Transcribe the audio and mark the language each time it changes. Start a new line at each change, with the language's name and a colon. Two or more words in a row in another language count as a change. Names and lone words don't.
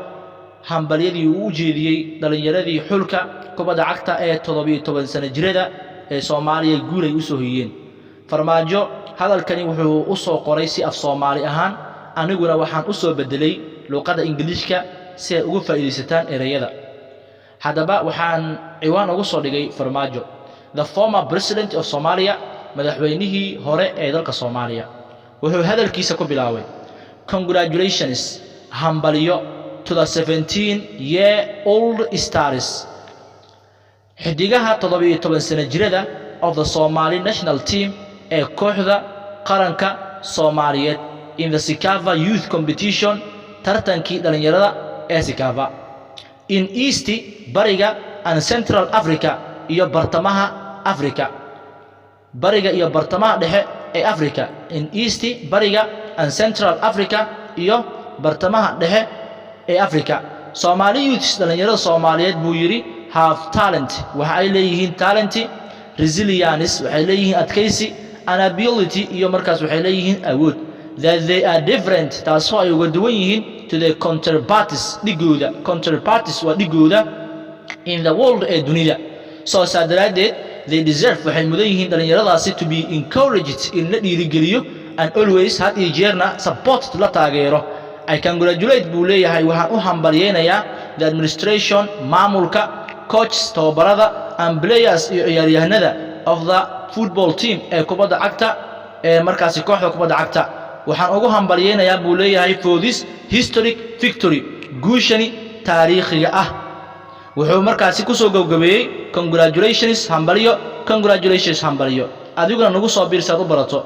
Somali: hambalyadii uu jeediyay dhalinyaradii xulka kubadda cagta ee 17 sano jirada ee Soomaaliya guulay u soo hiyeen. Farmaajo hadalkani wuxuu u soo qoray si af Soomaali ahaan, aniguna waxaan u soo bedelay luqadda Ingiriiska si ay ugu faa'iideysataan erayada. haddaba waxaan ciwaan ugu soo dhigay Farmaajo,
English: the former president of Somalia,
Somali: madaxweynihii hore ee dalka Soomaaliya. wuxuu hadalkiisa ku bilaabay, congratulations, hambalyo
English: to the 17-year-old stars,
Somali: xidigaha 17 sano jirada
English: of the Somali national team
Somali: ee kooxda qaranka Soomaaliyeed
English: in the Sikafa youth competition,
Somali: tartankii dhalinyarada ee Sikafa
English: in East,
Somali: bariga
English: and Central Africa
Somali: iyo bartamaha Afrika. bariga iyo bartamaha dhexe ee Afrika,
English: in East,
Somali: bariga
English: and Central Africa
Somali: iyo bartamaha dhexe ee Afrika.
English: Somali youths
Somali: dhalinyarada Soomaaliyeed buu yiri
English: have talent,
Somali: waxa ay leeyihiin
English: talent, resilience
Somali: waxay leeyihiin adkaysi,
English: and ability
Somali: iyo markaas waxay leeyihiin awood,
English: that they are different,
Somali: taasoo ay uga duwan yihiin
English: to the counterparts
Somali: dhigooda. counterparts waa dhigooda
English: in the world
Somali: ee dunida. so saadaradeed they deserve, waxay mudan yihiin dhalinyaradaasi
English: to be encouraged,
Somali: in la dhiirigeliyo,
English: and always had
Somali: iyo jeerna support la taageero.
English: I congratulate
Somali: buu leeyahay, waxaan u hambalyeynayaa
English: the administration,
Somali: maamulka, coaches, tababarada,
English: and players
Somali: iyo ciyaaryahanada
English: of the football team
Somali: ee kubadda cagta ee markaasi kooxda kubadda cagta. waxaan ugu hambalyeynayaa buu leeyahay
English: for this historic victory,
Somali: guushani taariikhiga ah. wuxuu markaasi ku soo gabagabeeyay congratulations hambalyo, congratulations hambalyo. adiguna nagu soo biirsaad u barato.